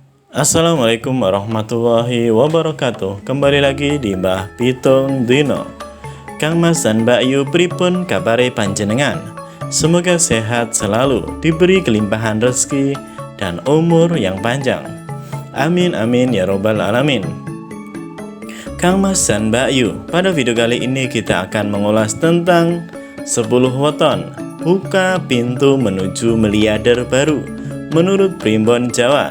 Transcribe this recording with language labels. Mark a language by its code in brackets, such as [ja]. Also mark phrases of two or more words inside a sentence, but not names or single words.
[ar] السلام عليكم ورحمة الله وبركاته. [id] Kembali lagi di Mbah Pitung Dino. [jv] Kang Mas dan Mbak Yu pripun kabare panjenengan? [id] Semoga sehat selalu, diberi kelimpahan rezeki dan umur yang panjang. [ar] آمين آمين يا رب العالمين. [id] Kang Mas dan Mbak Yu, pada video kali ini kita akan mengulas tentang 10 weton buka pintu menuju miliarder baru menurut Primbon Jawa.